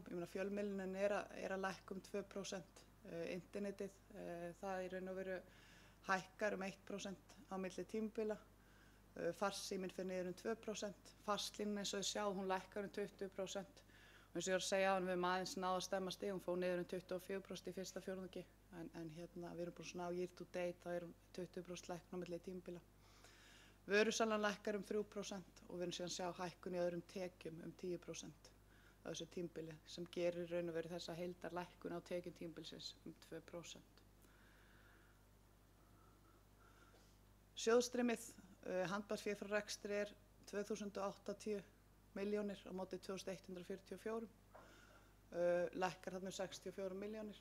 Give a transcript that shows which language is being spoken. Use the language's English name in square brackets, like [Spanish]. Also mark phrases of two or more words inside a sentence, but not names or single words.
[Icelandic] Ég meina fjölmiðlunin er að lækka 2%. Internetið það í raun og veru hækkar 1% á milli tímabila. Farsíminn fer niður 2%. Fastlínan eins og þið sjáum hún lækkar 20%. Og eins og ég var að segja áðan við höfum aðeins náð að stemma stig, hún fór niður 24% í fyrsta fjórðungi. En við erum búin svona á [English] year to date, [Icelandic] þá erum 20% lækkun á milli tímabila. Vörusalan lækkar 3% og við erum síðan að sjá hækkun í öðrum tekjum 10% á þessu tímabili sem gerir raun og veru þessa heildarlækkun á tekjum tímabilsins 2%. Sjóðstreymið, handbærsfé frá rekstri er 2.080 milljónir á móti 2.144, lækkar þarna 64 milljónir.